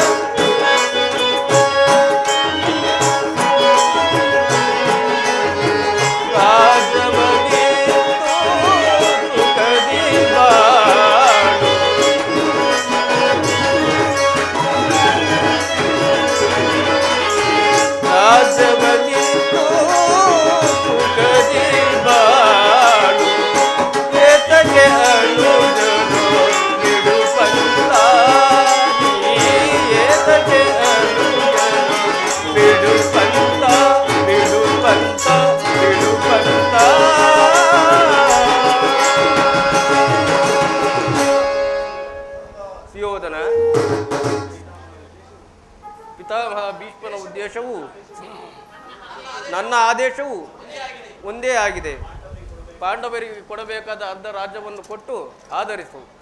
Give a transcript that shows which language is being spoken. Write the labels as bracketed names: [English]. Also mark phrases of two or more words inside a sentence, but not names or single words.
[Kannada] ರಾಜವನೇ ಸುಖದಿ ಬಾಳು ರಾಜವನಿತು ಸುಖದಿ ಬಾಳು. ಏತಗೆ ಅನುಜರು ಬಿಡು ಪಂತ ಏತಗೆ ಅನುಜರು ಬಿಡು ಪಂತ ಬಿಡು ಪಂತ ಬಿಡು ಪಂತ. ಸುಯೋಧನ, ಪಿತಾಮಹ ಭೀಷ್ಮನ ಉದ್ದೇಶವು ನನ್ನ ಆದೇಶವು ಒಂದೇ ಆಗಿದೆ. ಪಾಂಡವರಿಗೆ ಕೊಡಬೇಕಾದ ಅರ್ಧ ರಾಜ್ಯವನ್ನು ಕೊಟ್ಟು ಆಧರಿಸು.